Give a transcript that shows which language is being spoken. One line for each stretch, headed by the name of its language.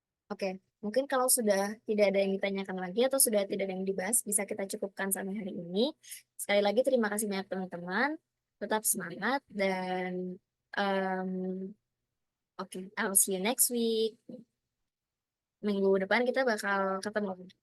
Indonesian: Oke, mungkin kalau sudah tidak ada yang ditanyakan lagi atau sudah tidak ada yang dibahas, bisa kita cukupkan sampai hari ini. Sekali lagi terima kasih banyak teman-teman. Tetap semangat dan um, oke,
English: I'll see you next week.
Indonesian: Minggu depan kita bakal ketemu.